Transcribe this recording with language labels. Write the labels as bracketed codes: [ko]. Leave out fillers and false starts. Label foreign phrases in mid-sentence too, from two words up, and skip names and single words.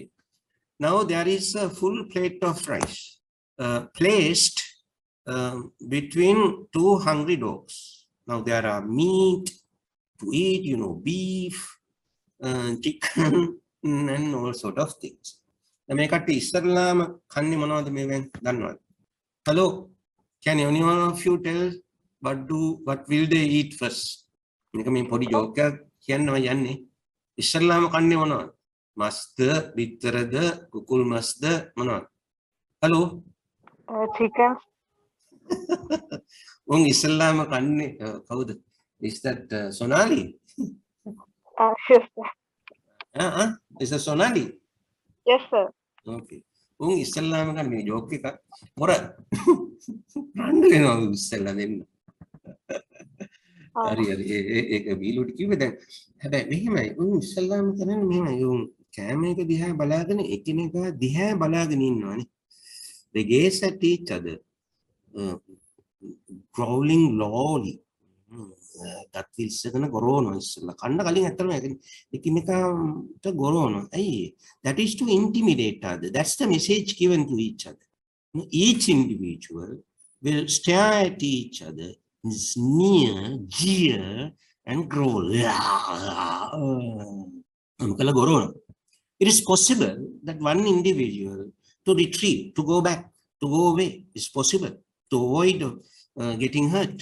[en] Now there is a full plate of rice placed between two hungry dogs. Now there are meat to eat, beef, chicken, and all sort of things. [si] මේකට ඉස්සරලාම කන්නේ මොනවද මේවෙන් දන්නවද? [en] Hello, can anyone of you tell what will they eat first? [si] මේක මේ පොඩි ජෝක් එකක් කියන්නවා යන්නේ. ඉස්සරලාම කන්නේ මොනවද? මස්ද, බිත්තරද, කුකුල් මස්ද මොනවද? [en] Hello? Chicken. [si] උන් ඉස්සරලාම කන්නේ කවුද? [en] Is that Sonali? Yes, sir. Is that Sonali? Yes, sir. Okay. [si] උන් ඉස්සරලාම කන්නේ මේ ජෝක් එක මොර රණ්ඩු වෙනවා ඉස්සරලා දෙන්න. හරි ඒක බීලුට කිව්වේ දැන්. හැබැයි මෙහෙමයි උන් ඉස්සරලාම කරන්නේ මෙහෙමයි උන් කැම එක දිහා බලාගෙන එකිනෙකා දිහා බලාගෙන ඉන්නවානේ. [en] They gaze at each other, growling loudly. That will second [si] ගොරෝනවා ඉස්සරලා. කන්න කලින් ඇත්තටම එකිනෙකාට ගොරෝනවා. ඇයි? [en] That is to intimidate other. That's the message given to each other. Each individual will stare at each other, sneer, jeer, and growl. It is possible that one individual to retreat, to go back, to go away is possible, to avoid getting hurt.